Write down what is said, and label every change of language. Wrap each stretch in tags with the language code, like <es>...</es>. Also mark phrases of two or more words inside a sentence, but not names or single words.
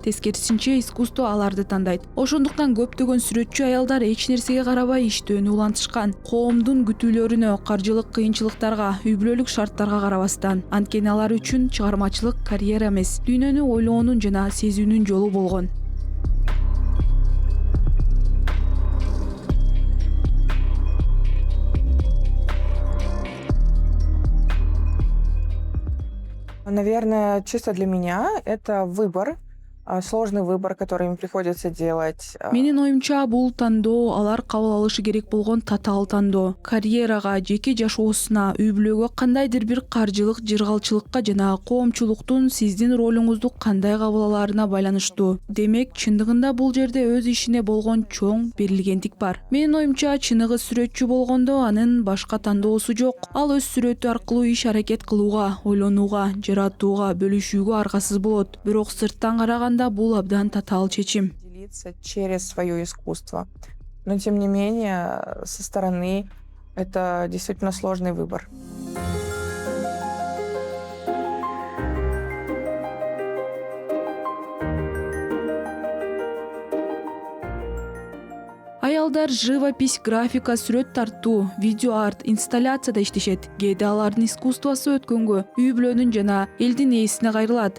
<ky>Тескерисинче, искусство аларды тандайт. Ошондуктан көптөгөн сүрөтчү аялдар эч нерсеге карабай иштөөнү улантышкан. Коомдун күтүүлөрүнө, каржылык кыйынчылыктарга, үй бүлөлүк шарттарга карабастан. Анткени алар үчүн чыгармачылык карьера эмес, дүйнөнү ойлоонун жана сезүүнүн жолу болгон.</ky> <ru>Наверное, чисто для меня это выбор, сложный выбор, который им приходится делать.</ru> <ky>Менин оюмча, бул тандоо алар кабыл алышы керек болгон татаал тандоо. Карьерага, жеке жашоосуна, үй бүлөгө, кандайдыр бир каржылык жыргалчылыкка жана коомчулуктун сиздин ролуңузду кандай кабыл алаарына байланыштуу. Демек, чындыгында бул жерде өз ишине болгон чоң берилгендик бар. Менин оюмча, чыныгы сүрөтчү болгондо анын башка тандоосу жок. Ал өз сүрөтү аркылуу иш аракет кылууга, ойлонууга, жаратууга, бөлүшүүгө аргасыз болот. Бирок сырттан караганда бул абдан татаал чечим.</ky> <ru>Делиться через свое искусство. Но тем не менее, со стороны это действительно сложный выбор.</ru> <ky>Аялдар живопись, графика, сүрөт тартуу, видео арт, инсталляцияда иштешет. Кээде алардын искусствосу өткөнгө, үй бүлөнүн жана элдин ээсине кайрылат.</ky>